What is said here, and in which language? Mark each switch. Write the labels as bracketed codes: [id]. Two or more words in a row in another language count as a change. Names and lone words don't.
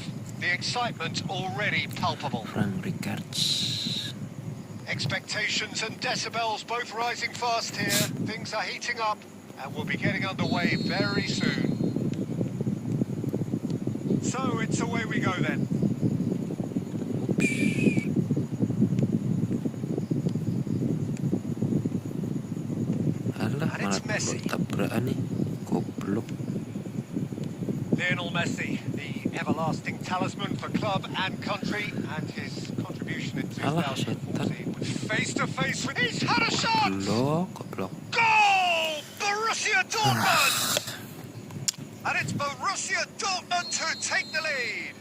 [en] The excitement already palpable. Frank Ricards. Expectations and decibels both rising fast here. Things are heating up and we'll be getting underway very soon. So it's away we go then. [id] Alah, malah tabrakan nih, goblok. [en] Lionel Messi, the everlasting talisman for club and country, and his contribution in 2014 was face to face with. He's had a shot. Goblok. Goal! Borussia Dortmund, and it's Borussia Dortmund who take the lead.